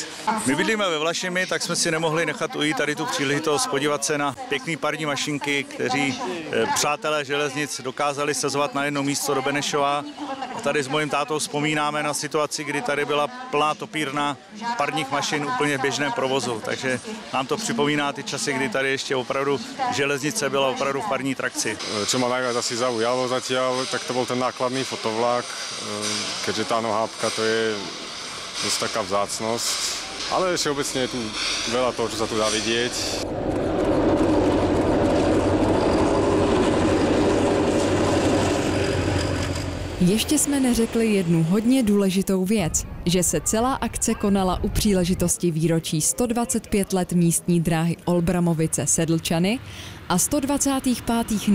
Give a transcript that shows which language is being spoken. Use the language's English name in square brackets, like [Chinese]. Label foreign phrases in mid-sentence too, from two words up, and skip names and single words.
[Czech] My bydlíme ve Vlašimi, tak jsme si nemohli nechat ujít tady tu příležitost podívat se na pěkný parní mašinky, kteří přátelé železnic dokázali sezovat na jedno místo do Benešova. A tady s mojím tátou vzpomínáme na situaci, kdy tady byla plná topírna parních mašin úplně v běžném provozu. Takže nám to připomíná ty časy, kdy tady ještě opravdu železnice byla opravdu v parní trakci. [Slovak] Co ma najviac asi zaujalo zatiaľ, tak to bol ten nákladný fotovlak, keďže tá nohábka to je dosť taká vzácnosť, ale všeobecne je tu veľa toho, čo sa tu dá vidieť. [Czech] Ještě jsme neřekli jednu hodně důležitou věc, že se celá akce konala u příležitosti výročí 125 let místní dráhy Olbramovice-Sedlčany a 125.